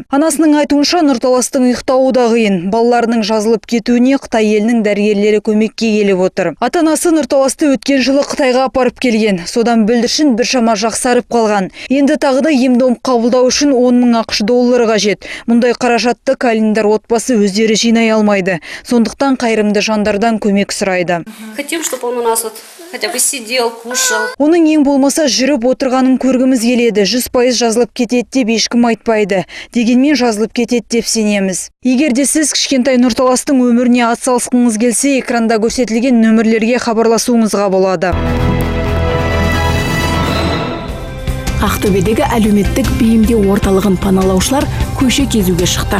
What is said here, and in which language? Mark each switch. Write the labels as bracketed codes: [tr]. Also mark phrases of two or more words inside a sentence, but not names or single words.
[kk] Анасының айтуынша Нұрталастың ұйықтауы да қиын. Балаларының жазылып кетуіне Қытай елінің дәрігерлері көмекке келіп отыр. Ата-анасы Нұрталасты өткен жылы Қытайға апарып келген. Содан бүлдіршін біршама жақсарып қалған. Енді тағы да ем-дом қабылдау үшін 10 000 ақш доллары қажет. Мұндай қаражатты Калиндар отбасы өздері жинай алмайды. Сондықтан қайырымды жандардан көмек сұрайды. [ru] Хотим, чтобы он у нас хотя бы сидел, кушал. [kk] Оның ең болмаса жүріп отырғанын көргіміз келеді. 100% жазылып кетеді деп ешкім айтпайды. Дегенмен жазылып кетеді деп сенеміз. Егер де сіз кішкентай Нұрталастың өміріне атсалысқыңыз келсе, экранда көрсетілген нөмірлерге хабарласуыңызға болады. Ақтөбедегі әлеуметтік бейімдеу орталығын паналаушылар көше кезуге шықты.